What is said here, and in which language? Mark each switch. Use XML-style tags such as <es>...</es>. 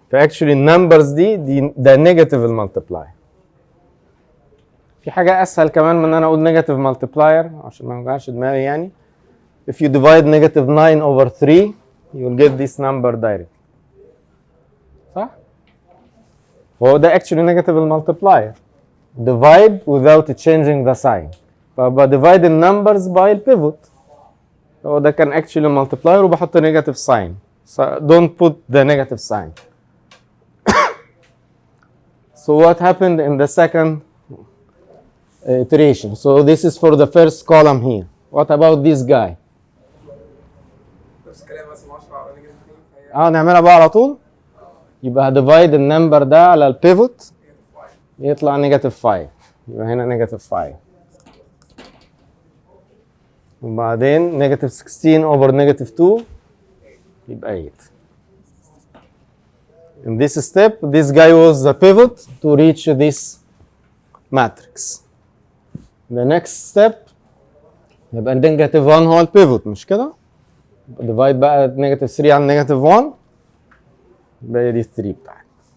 <ar>فاكشولي النمبرز دي ده نيجاتيف المالتبلاير. في حاجة أسهل كمان من إن أنا أقول نيجاتيف مالتبلاير عشان ما يوجعش دماغي يعني.</ar> <en>If you divide negative 9 over 3 you will get this number directly.</en> <ar>صح؟ هو ده actually negative المالتبلاير.</ar> <en>Divide without changing the sign.</en> <ar>فبديفايد النمبرز by البيفوت. هو ده كان</ar> <en>actually multiplier</en> <ar>وبحط</ar> <en>negative sign. So don't put the negative sign. So what happened in the second iteration? So this is for the first column here. What about this guy?</en> <ar>نفس الكلام بس 10 على نيجاتيف نعملها بقى على طول. يبقى divide النمبر ده على البيفوت يطلع نيجاتيف 5. يبقى هنا نيجاتيف 5. وبعدين نيجاتيف 16 over نيجاتيف 2 يبقى 8.</ar> <en>In this step, this guy was the pivot to reach this matrix. The next step,</en> <ar>يبقى النيجاتيف 1 هو البيفوت مش كده؟ ديفايد بقى نيجاتيف 3 عن نيجاتيف 1 يبقى دي 3 بتاعتي.</ar>